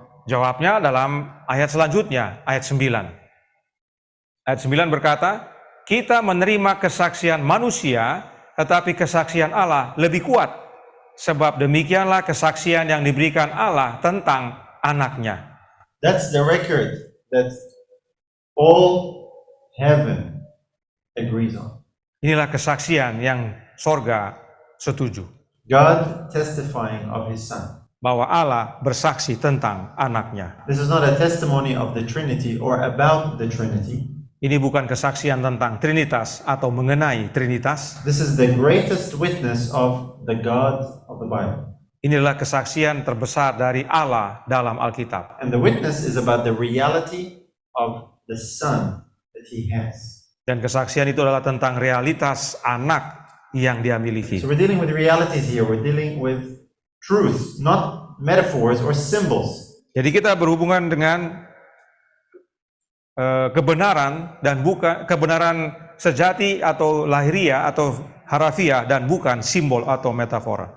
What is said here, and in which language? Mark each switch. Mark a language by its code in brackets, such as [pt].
[id] Jawabnya dalam ayat selanjutnya, ayat 9. Ayat 9 berkata, kita menerima kesaksian manusia, tetapi kesaksian Allah lebih kuat. Sebab demikianlah kesaksian yang diberikan Allah tentang anaknya. [en] That's the record that all heaven agrees on. [id] Inilah kesaksian yang sorga setuju. [en] God testifying of his Son. [id] Bahwa Allah bersaksi tentang anaknya. [en] This is not a testimony of the Trinity or about the Trinity. [id] Ini bukan kesaksian tentang Trinitas atau mengenai Trinitas. [en] This is the greatest witness of the God of the Bible. [id] Inilah kesaksian terbesar dari Allah dalam Alkitab. [en] And the witness is about the reality of the Son that he has. [id] Dan kesaksian itu adalah tentang realitas anak yang dia miliki. [en] So we're dealing with realities here. We're dealing with truth, not metaphors or symbols. [id] Jadi kita berhubungan dengan kebenaran dan bukan kebenaran sejati atau lahiriah atau harafiah dan bukan simbol atau metafora.